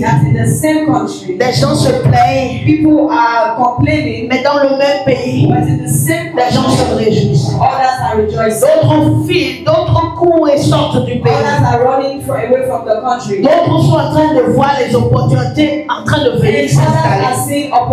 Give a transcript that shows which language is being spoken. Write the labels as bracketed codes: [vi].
[en] that in the same country, [fr] des gens se plaignent, [en] people are complaining, [fr] mais dans le même pays, [en] but in the same [fr] des gens se réjouissent. [en] Others are rejoicing. [fr] D'autres filent, d'autres courent et sortent du pays. [en] Others are running away from the country. [fr] D'autres sont en train de voir les opportunités en train de venir s'installer.